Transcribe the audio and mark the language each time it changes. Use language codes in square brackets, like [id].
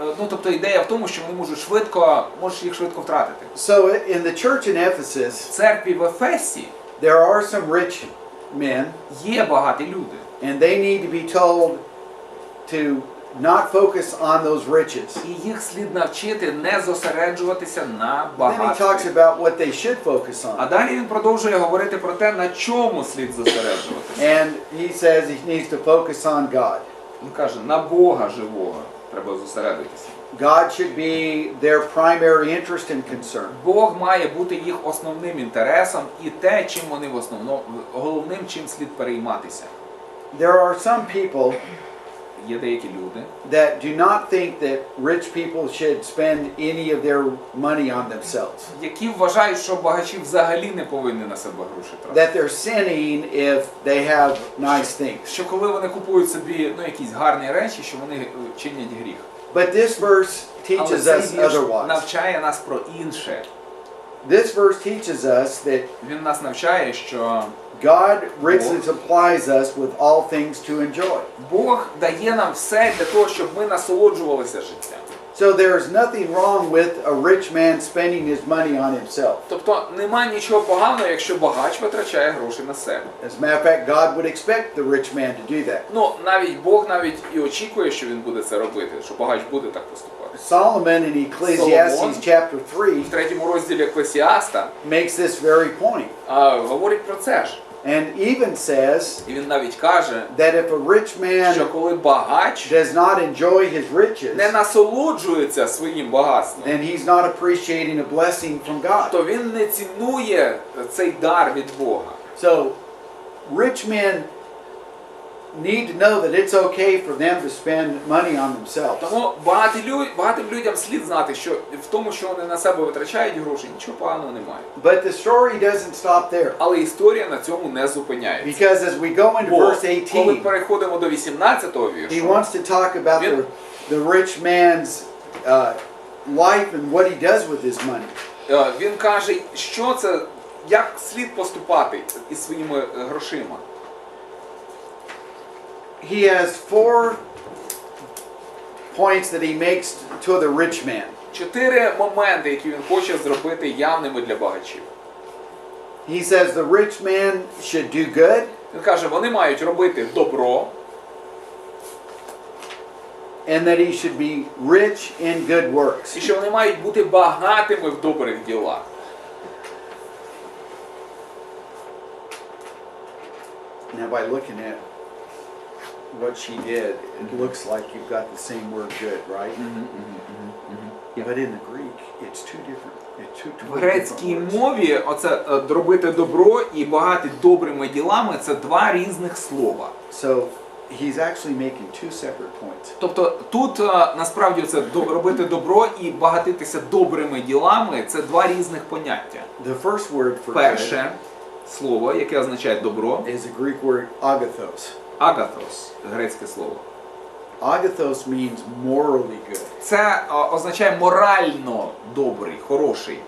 [uk] Тобто ідея в тому, що вони можеш їх швидко втратити. [en] So in the church in Ephesus, [uk] В церкві в Ефесі [en] there are some rich men, [uk] є багаті люди. [en] and they need to be told to not focus on those riches. [uk] І їх слід навчити не зосереджуватися на [en] Then he talks [uk] багатстві. [en] about what they should focus [uk] А [en] on. [uk] далі він продовжує говорити про те, на чому слід зосереджуватися. [en] And he says he needs to focus on God. [uk] Він каже, на Бога живого треба зосередитися. [en] God should be their primary interest and concern. [uk] Бог має бути їх основним інтересом і те, чим вони головним, чим слід перейматися. [en] There are some people [uk] є деякі люди, [en] that do not think that rich people should spend any of their money on themselves. [uk] які вважають, що багачі взагалі не повинні на себе гроші тратити. [en] That they're sinning if they have nice things. [uk] Що коли вони купують собі якісь гарні речі, що вони чинять гріх. [en] But this verse [uk] Але [en] teaches [uk] цей [en] us [uk] вірш [en] otherwise. [uk] навчає нас про інше. [en] This verse teaches us that [uk] Він нас навчає, що [en] God richly supplies us with all things to enjoy. [uk] Бог дає нам все для того, щоб ми насолоджувалися життям. [en] So there's nothing wrong with a rich man spending his money on himself. [uk] Тобто нема нічого поганого, якщо багач витрачає гроші на себе. [en] As a matter of fact, God would expect the rich man to do that. [uk] Ну, навіть Бог навіть і очікує, що він буде це робити, що багач буде так поступати. [en] Solomon in Ecclesiastes chapter 3 [uk] В 3 розділі Еклесіаста [en] makes this very point. [uk] Говорить про це ж. [en] And even says [uk] І він навіть каже, [en] that if a rich [uk] що [en] man [uk] коли багач [en] does not enjoy his riches, [uk] не насолоджується своїм багатством, [en] then he's not appreciating a blessing from God. [uk] то він не цінує цей дар від Бога. [en] So rich men need to know that it's okay for them to spend money on themselves. [uk] Тому багатим людям слід знати, що в тому, що вони на себе витрачають гроші, нічого поганого немає. [en] But the story doesn't stop there. [uk] Але історія на цьому не зупиняється. [en] Because as we go into [uk] Бо [en] verse [uk] коли [en] 18, [uk] переходимо до 18-го [en] he [uk] віршу, [en] wants to talk about the rich man's life and what he does with his money. [uk] він каже, що це, як слід поступати із своїми грошима. [en] He has 4 points that he makes to the rich man. [uk] 4 моменти, які він хоче зробити явними для багачів. [en] He says the rich man should do good, [uk] Він каже, вони мають робити добро, [en] and that he should be rich in good works. [uk] і що вони мають бути багатими в добрих ділах. [en] Now by looking at what she did, it looks like you've got the same word good, right? But in the Greek, it's two different. It's two [uk] В [en] totally [uk] грецькій [en] different words. [uk] мові оце робити добро і багати добрими ділами – це 2 різних слова. [en] So he's actually making 2 separate points. [uk] Тобто тут насправді це робити добро і багатитися добрими ділами – це 2 різних поняття. [en] The first word for good [uk] Перше слово, яке означає добро, [en] is the Greek word agathos. [uk] агатос, грецьке слово. [en] Agathos means morally good. [uk] Це означає морально добрий, хороший.